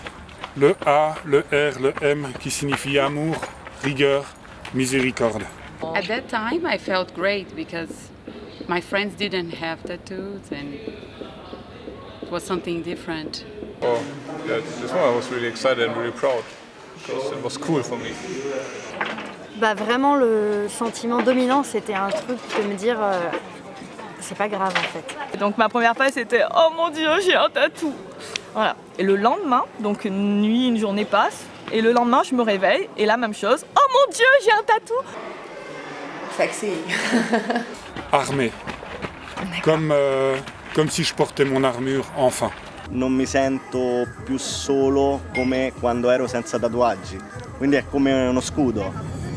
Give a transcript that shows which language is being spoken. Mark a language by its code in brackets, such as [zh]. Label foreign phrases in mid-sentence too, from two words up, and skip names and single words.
[fr] Le A, le R, le M, qui signifie amour, rigueur, miséricorde. [en] At that time, I felt great because my friends didn't have tattoos and it was something different. Oh, yeah, this one I was really excited and really proud because it was cool for me. [fr] Bah vraiment le sentiment dominant c'était un truc de me dire c'est pas grave en fait. Et donc ma première phase c'était oh mon Dieu j'ai un tatou. Voilà. Et le lendemain, donc une nuit, une journée passe, et le lendemain je me réveille et la même chose. Oh mon Dieu j'ai un tatou. Sexy. Armé, comme si je portais mon armure enfin. [it] Non mi sento più solo come quando ero senza tatuaggi, quindi è come uno scudo.